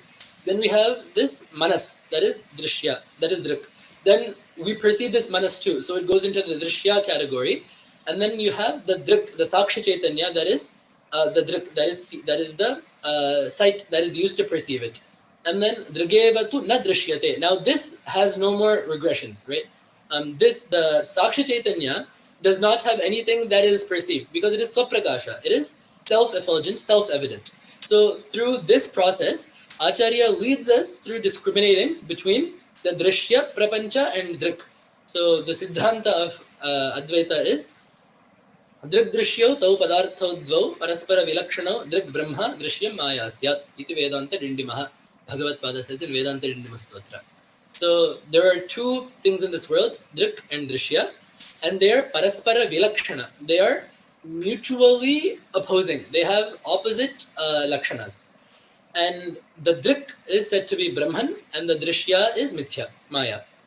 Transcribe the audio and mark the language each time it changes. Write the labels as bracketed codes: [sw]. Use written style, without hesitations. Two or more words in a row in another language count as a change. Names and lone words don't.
[en] Then we have this manas, that is drishya, that is drik. Then we perceive this manas too, so it goes into the drishya category. And then you have the drik, [sa] the sakshi chaitanya, [en] that is the drik, that is the sight that is used to perceive it. And then [sa] drigevatu na drishyate. [en] Now this has no more regressions, right? The [sa] sakshi chaitanya [en] does not have anything that is perceived because it is swaprakasha. It is self-effulgent, self-evident. So through this process, Acharya leads us through discriminating between the drishya, prapancha and drik. So the siddhanta of Advaita is [sa] दृग्दृश्यौ तौ पदार्थौ द्वौ परस्पर विलक्षणौ दृग् ब्रह्म दृश्यं माया स्यात् इति वेदान्त डिण्डिमः [en] Bhagavad says in Vedanta Dindima Stotra. So there are two things in this world, drik and drishya, and they are [sa] paraspara vilakshana. [en] They are mutually opposing. They have opposite lakshanas. And the drik is said to be Brahman and the drishya is mithya, maya.